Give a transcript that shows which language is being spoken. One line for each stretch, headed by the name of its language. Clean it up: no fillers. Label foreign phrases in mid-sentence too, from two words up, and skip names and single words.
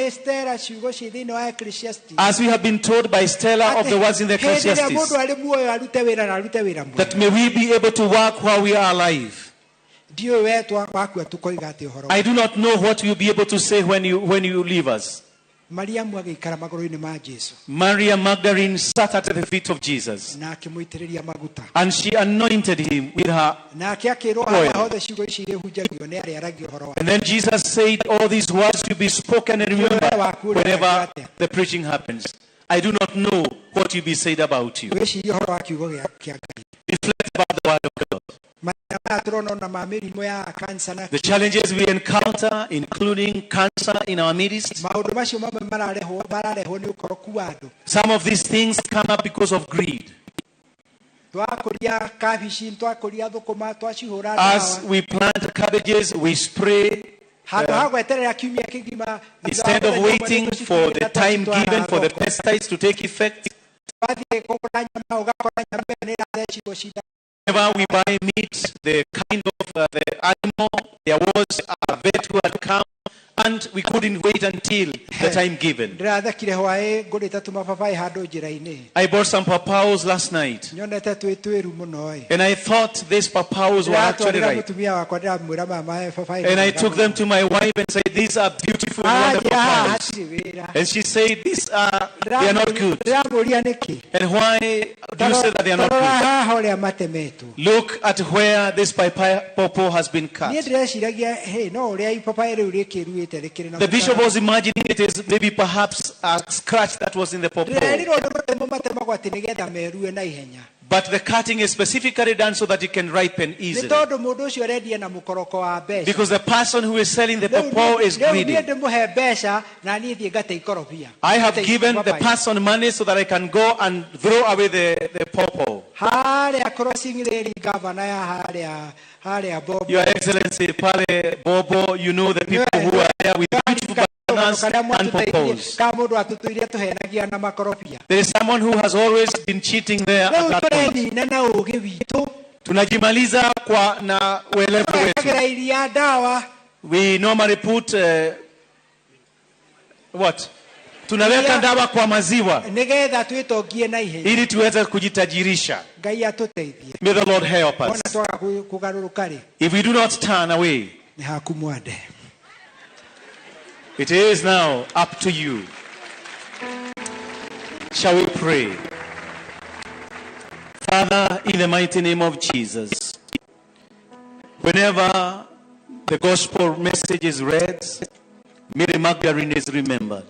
English: As we have been told by Stella of the words in the Ecclesiastes, that may we be able to work while we are alive. I do not know what you'll be able to say when you leave us.
Kikuyu: Mariamu agĩikara magũrũ-inĩ ma Jesu
English: Maria Magdalene sat at the feet of Jesus
Kikuyu: na akĩmũitĩrĩria maguta
English: and she anointed him with her
Kikuyu: nake akĩrwo
English: oil.
Kikuyu: haha hothe ciugo ici irĩhunjagio nĩ arĩa aragia ũhoro wa
English: And then Jesus said, all these words will be spoken and remembered whenever the preaching happens. I do not know what will be said about you.
Kikuyu: wĩcirie ũhoro wa kiugo kĩa Ngai.
English: Reflect about the word of God.
Kikuyu: Mathĩna maya tũrona ona ma mĩrimũ ya cancer na
English: The challenges we encounter, including cancer in our midst.
Kikuyu: maũndũ macio mamwe mararehwo nĩ ũkoroku wa andũ.
English: Some of these things come up because of greed.
Kikuyu: Twakũria kabici, twakũria thũkũma, twacihũra
English: As
Kikuyu: ndawa.
English: we plant cabbages, we spray.
Kikuyu: Handũ ha gweterera kiumia kĩgima,
English: Instead of waiting for the time given for the pesticides to take effect,
Kikuyu: wathiĩ kũgũra nyama, ũgakora nyama ĩyo nĩ ĩrathecirwo cindano.
English: whenever we buy meat, the kind of the animal, there was a vet who had come, and we couldn't wait until the time given.
Kikuyu: Ndĩrathekire hwaĩ ngũrĩte tũmababaĩ handũ njĩra-inĩ.
English: I bought some papaos last night,
Kikuyu: Nyonete twĩ twĩru mũno.
English: and I thought these papaos were actually
Kikuyu: Ndĩratwarĩra
English: ripe.
Kikuyu: mũtumia wakwa ndĩramwĩra maya mababaĩ.
English: And I took them to my wife and said, these are beautiful and wonderful papaos.
Kikuyu: hatirĩ wĩra.
English: And she said, they are not good.
Kikuyu: Ndĩramũria nĩkĩ?
English: And why do you say that they are not
Kikuyu: Tarora
English: good?
Kikuyu: haha ũrĩa matemetwo.
English: Look at where this pawpaw has been cut.
Kikuyu: Niĩ ndĩreciragia, hey, no ũrĩa ipapaĩ rĩu rĩkĩruĩte rĩkĩrĩ na
English: The bishop was imagining it is maybe perhaps a scratch that was in the pawpaw.
Kikuyu: ndĩrerirwo nĩ matemo matemagwo atĩ nĩgetha merue na ihenya.
English: But the cutting is specifically done so that it can ripen
Kikuyu: Nĩ
English: easily.
Kikuyu: tondũ mũndũ ũcio arendia na mũkoroko wa mbeca.
English: Because the person who is selling the
Kikuyu: Rĩu
English: pawpaw is
Kikuyu: niĩ
English: greedy.
Kikuyu: ndĩmũhe mbeca na niĩ thiĩ ngate ikorobia.
English: I have
Kikuyu: Ngate
English: given the
Kikuyu: ipapaĩ.
English: person money so that I can go and throw away the pawpaw.
Kikuyu: Harĩa crossing rĩrĩ gavana ya harĩa Bobo.
English: Your Excellency, Pale Bobo, you know the people who are there with beautiful bananas and pawpaws.
Kikuyu: Ka mũndũ atũtũire tũhenagia na makorobia.
English: There is someone who has always been cheating there at
Kikuyu: Rĩu
English: that point.
Kikuyu: tũrenina na ũũgĩ witũ.
Swahili: Tunajimaliza na uelevu wetu.
Kikuyu: Tũgekagĩra iria ndawa.
English: We normally put what?
Swahili: Tunaweka dawa kwa maziwa
Kikuyu: Nĩgetha twĩtongie na ihenya.
Swahili: ili tuweze kujitajirisha.
Kikuyu: Ngai atũteithie.
English: May the Lord help us.
Kikuyu: Ona twaga kũgarũrũka rĩ,
English: If we do not turn away,
Kikuyu: nĩ haku mwande.
English: it is now up to you. Shall we pray? Father, in the mighty name of Jesus, whenever the gospel message is read, Mary Magdalene is remembered.